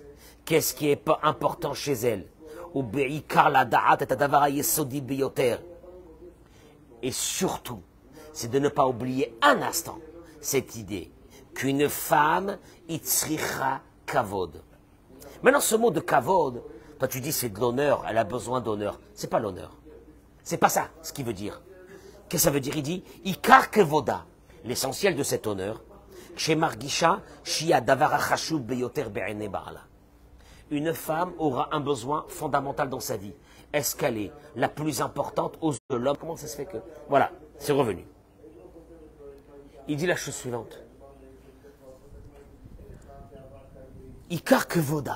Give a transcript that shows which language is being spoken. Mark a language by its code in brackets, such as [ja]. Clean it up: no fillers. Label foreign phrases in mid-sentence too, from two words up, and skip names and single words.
[fr] Qu'est-ce qui est important chez elle? Et surtout, c'est de ne pas oublier un instant cette idée qu'une femme, [he] itzricha kavod. [fr] Maintenant, ce mot de kavod, toi tu dis c'est de l'honneur, elle a besoin d'honneur. C'est pas l'honneur. C'est pas ça ce qu'il veut dire. Qu'est-ce que ça veut dire? Il dit [he] ikar kevoda, [fr] l'essentiel de cet honneur. [he] שמרגישה, שהיא דבר חשוב ביותר בעיני בעלה. [fr] Une femme aura un besoin fondamental dans sa vie. Est-ce qu'elle est la plus importante aux yeux de l'homme? Comment ça se fait que... Voilà, c'est revenu. Il dit la chose suivante. [he] עיקר כבודה.